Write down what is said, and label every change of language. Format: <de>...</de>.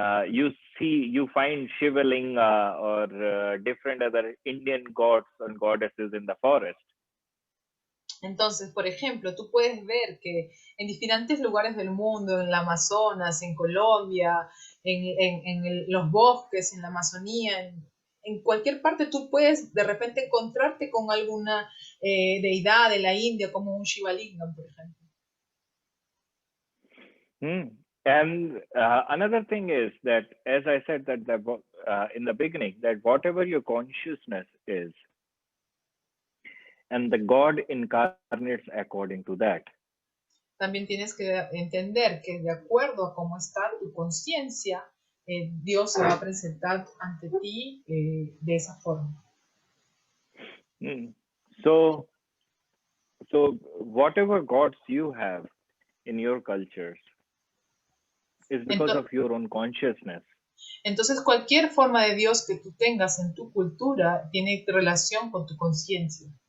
<en>You find Shiva Linga or different other Indian gods and goddesses in the forest.</en> <es>Entonces, por ejemplo, tú puedes ver que en diferentes lugares del mundo, en el Amazonas, en Colombia, en los bosques, en la Amazonía, en cualquier parte tú puedes de repente encontrarte con alguna deidad de la India, como un Shiva Lingam, por ejemplo.</es> <en>And another thing is that, as I said that in the beginning, that whatever your consciousness is, and the God incarnates according to that.</en> <es>También tienes que entender que de acuerdo a cómo está tu conciencia, Dios se va a presentar ante ti de esa forma.</es> <en>So whatever gods you have in your cultures is because of your own consciousness.</en> <es>Entonces, cualquier forma de Dios que tú tengas en tu cultura tiene relación con tu conciencia.</es>